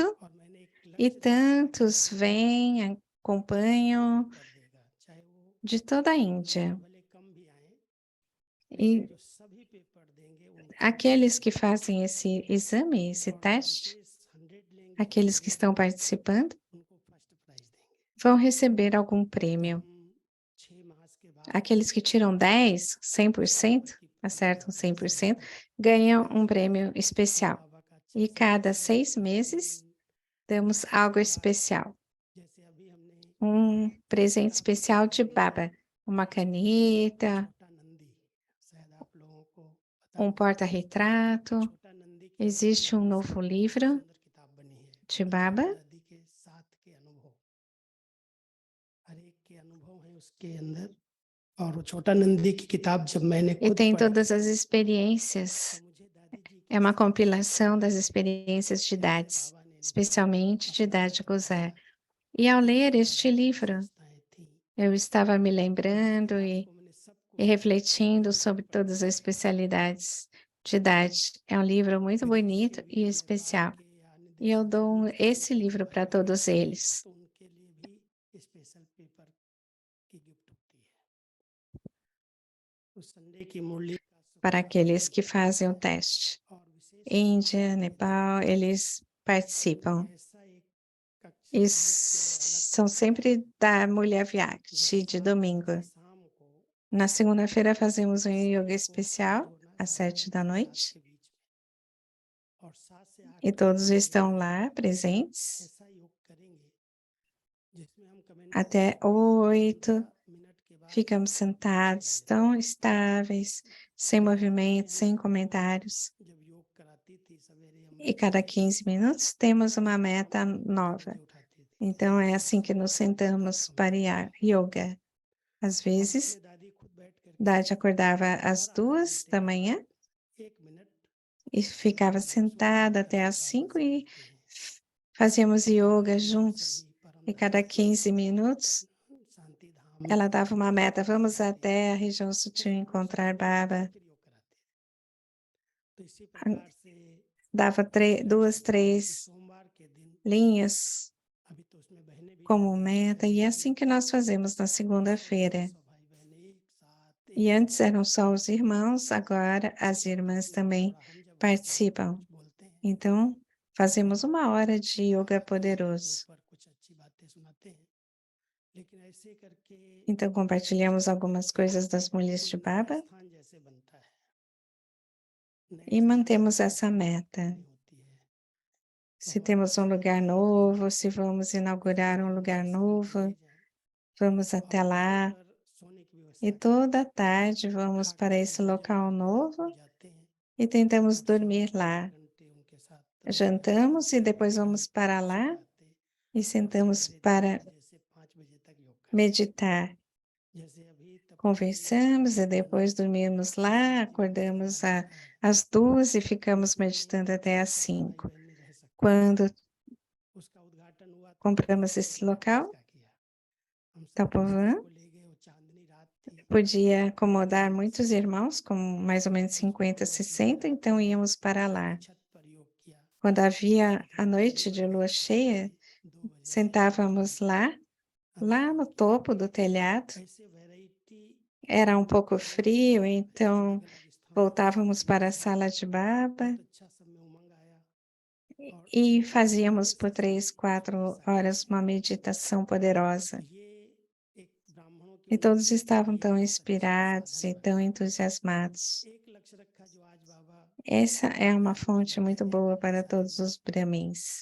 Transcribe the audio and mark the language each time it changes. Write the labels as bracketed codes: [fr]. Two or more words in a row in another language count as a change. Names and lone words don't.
[hi] और मैंने एक [pt] e [hi] लक्ष्य [pt] tantos vêm, acompanham [hi] कर देगा चाहे वो [pt] de toda a Índia. [hi] भले कम भी आए [pt] E [hi] जो सभी पेपर देंगे उनको [pt] aqueles que fazem esse exame, esse teste, [hi] 100 लेंगे [pt] aqueles que estão participando, [hi] उनको [en] first prize [hi] देंगे [pt] vão receber algum prêmio. [hi] हम 6 मास के बाद [pt] Aqueles que tiram 10, 100%, acertam 100%, ganham um prêmio especial. [hi] बाबा का [pt] E cada 6 meses, damos algo especial. [hi] जैसे अभी हमने [pt] Presente especial de Baba. Uma caneta, [hi] छोटा नंदी शायद आप लोगों को पता [pt] porta-retrato. [hi] छोटा नंदी के [pt] Existe um novo livro [hi] सुंदर किताब बनी है [pt] de Baba. [hi] दादी के साथ के अनुभव हर एक के अनुभव है उसके अंदर और वो छोटा नंदी की किताब जब मैंने [pt] E [hi] खुद [pt] tem [hi] पढ़ी [pt] todas as experiências. [hi] तो मुझे दादी जी [pt] É uma compilação das experiências de idades, [hi] बाबा ने [pt] especialmente de idade Gozé. E ao ler este livro, [hi] संस्थाएं थी [pt] eu estava me lembrando [hi] को मैंने सबको [pt] e refletindo sobre todas as especialidades de idade. É um livro muito bonito e especial. E eu dou esse livro para todos eles, [hi] तो उनके लिए भी [en] special paper [hi] की गिफ्ट होती है उस संडे की मुरली का [pt] para aqueles que fazem o teste. [hi] और विशेष [pt] Índia, Nepal, eles participam. [hi] ऐसा एक कक्षा [pt] E são sempre da Mulher Vyakti, de domingo. [hi] शाम को [pt] Na segunda-feira fazemos um yoga especial, às 7 da noite, [hi] के बीच में और 7 से 8 [pt] e todos estão lá presentes, [hi] ऐसा योग करेंगे जिसमें हम कमेंट [pt] até 8. [hi] मिनट के बाद [pt] Ficamos sentados, tão estáveis, sem movimento, sem comentários. [hi] जब योग कराती थी सवेरे हम [pt] E cada 15 minutos temos uma meta nova. [hi] उठाती थी [pt] Então é assim que nos sentamos para yoga. Às vezes, [hi] अपने दादी खुद बैठ कर [pt] Dade acordava às 2 da manhã [hi] 1 मिनट [pt] e ficava sentada até às 5 e fazíamos yoga juntos. E cada 15 minutos, [hi] शांति धाम [pt] ela dava uma meta. Vamos até a região sutil encontrar Baba. [hi] योग कराते थे तो इसी प्रकार से [pt] Dava 2, 3 [hi] सोमवार के दिन [pt] linhas [hi] अभी तो उसमें बहनें भी [pt] como meta. E é assim que nós fazemos na segunda-feira. [hi] सब भाई बहन एक साथ [pt] E antes eram só os irmãos, agora as irmãs também [hi] हम जब [pt] participam. [hi] बोलते हैं [pt] Então, fazemos 1 hora de yoga poderoso. [hi] ऊपर कुछ अच्छी बातें सुनाते हैं लेकिन ऐसे करके [pt] Então, compartilhamos algumas coisas das mulheres de Baba [hi] स्थान जैसे बनता है [pt] e mantemos essa meta. [hi] होती है [pt] Se temos um lugar novo, se vamos inaugurar um lugar novo, vamos até lá. [hi] पर सोने की व्यवस्था [pt] E toda tarde vamos para esse local novo [hi] जाते हैं [pt] e tentamos dormir lá. [hi] घंटे उनके साथ [pt] Jantamos e depois vamos para lá e sentamos para [hi] जैसे 5 बजे तक योग कर [pt] meditar. [hi] जैसे अभी तब [pt] Conversamos e depois dormimos lá, acordamos às 2 e ficamos meditando até às 5. [hi] बहन रह सकते [pt] Quando [hi] उसका उद्घाटन हुआ तो [pt] compramos esse local, [hi] क्या किया हम सब [pt] Tapovan, [hi] को ले गए वो चांदनी रात थी [pt] podia acomodar muitos irmãos, com mais ou menos 50, 60, então íamos para lá. [hi] छत पर योग किया [pt] Quando havia a noite de lua cheia, [hi] 2 बजे [pt] sentávamos lá no topo do telhado. [hi] ऐसे वैरायटी [pt] Era um pouco frio, então voltávamos para a sala de Baba [hi] अच्छा सब में उमंग आया [pt] e fazíamos por 3, 4 horas uma meditação poderosa. E todos estavam tão inspirados e tão entusiasmados. Essa é uma fonte muito boa para todos os Brahmins.